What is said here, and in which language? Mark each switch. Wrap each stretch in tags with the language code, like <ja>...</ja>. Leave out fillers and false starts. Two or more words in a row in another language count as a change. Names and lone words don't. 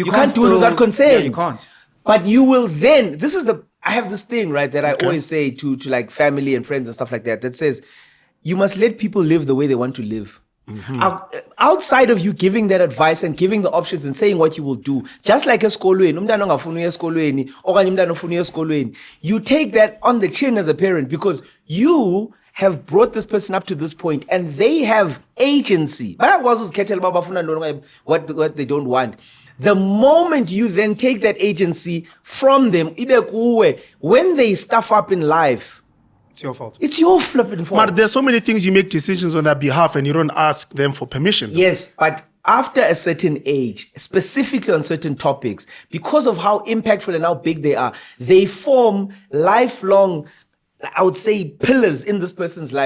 <en>can't do it without consent. Yeah, you can't. But you will then, I have this thing, right, that I always say to like family and friends and stuff like that says, you must let people live the way they want to live. Outside of you giving that advice and giving the options and saying what you will do, just like</en> <xh>esikolweni, umntana ongafuni ukuya esikolweni okanye umntana ofuna ukuya esikolweni,</xh> <en>you take that on the chin as a parent because you have brought this person up to this point and they have agency.</en> <xh>Bayakwazi uzikhethela uba bafuna ntoni</xh> <en>what they don't want. The moment you then take that agency from them,</en> <xh>ibe kuwe,</xh> <en>when they stuff up in life, It's your fault. it's your flipping fault. But there's so many things you make decisions on their behalf and you don't ask them for permission. Yes, but after a certain age, specifically on certain topics, because of how impactful and how big they are, they form lifelong, I would say, pillars in this person's life.</en>